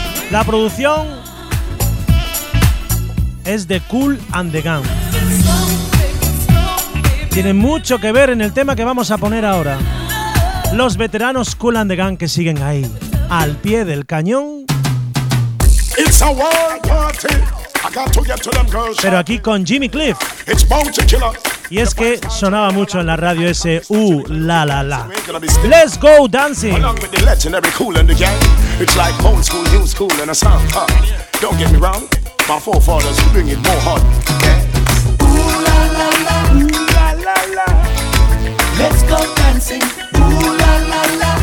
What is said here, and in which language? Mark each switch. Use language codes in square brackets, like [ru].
[es] La producción es de Cool and the Gang. Tiene mucho que ver en el tema que vamos a poner ahora. Los veteranos Cool and the Gang que siguen ahí, al pie del cañón. [en] It's a world party. I got to get to them girls. [es] Pero aquí con Jimmy Cliff. [en] It's bound to kill us. [es] Y es que sonaba mucho en la radio ese la la la. [en] Let's go dancing. Along with the legendary Cool and the Gang. It's like old school, new school and a sound pop. Don't get me wrong, my forefathers bring it more hot. Let's go dancing, ooh la la la,